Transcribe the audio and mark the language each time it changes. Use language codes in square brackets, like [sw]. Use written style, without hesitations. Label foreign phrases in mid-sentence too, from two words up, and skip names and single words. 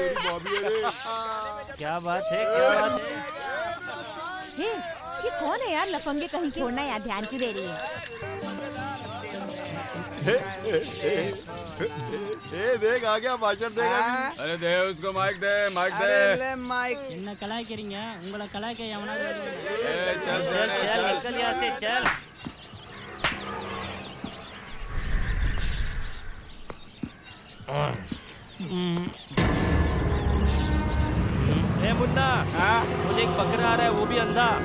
[hi] क्या बात है, क्या बात है? हे, ये कौन है यार लफंगे कहीं के? छोड़ना यार, ध्यान क्यों दे रही है? देख आ गया भाषण देगा। अरे दे उसको माइक दे, माइक दे। ले माइक। [ta] என்ன கலாய்க்கிறீங்க? உங்களை கலாய்க்க எவனாவது [hi] चल चल चल निकल यहाँ से, चल। ए मुन्ना, मुझे एक बकरा आ रहा है, वो भी अंधा।